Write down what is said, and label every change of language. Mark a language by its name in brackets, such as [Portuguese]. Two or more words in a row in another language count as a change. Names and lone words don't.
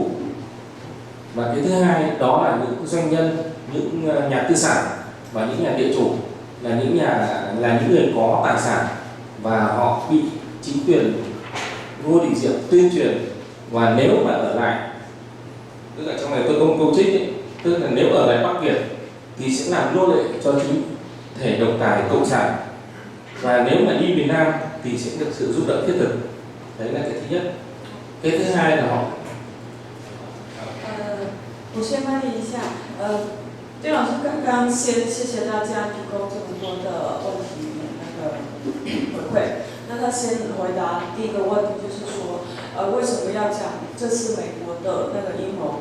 [Vietnamese] Và cái thứ hai đó là những doanh nhân, những nhà tư sản và những nhà địa chủ, là những người có tài sản và họ bị chính quyền vô đình diệm tuyên truyền, và nếu mà ở lại, tức là trong này tôi không câu trích ấy, tức là nếu ở lại Bắc Việt thì sẽ làm nô lệ cho chính thể độc tài cộng sản, và nếu mà đi miền Nam thì sẽ được sự giúp đỡ thiết thực. Đấy là cái thứ nhất. Cái thứ hai là họ [Chinese] 我先翻译一下，丁老师刚刚谢谢大家提供这么多的问题那个回馈。那他先回答第一个问题，就是说，为什么要讲这是美国的那个阴谋？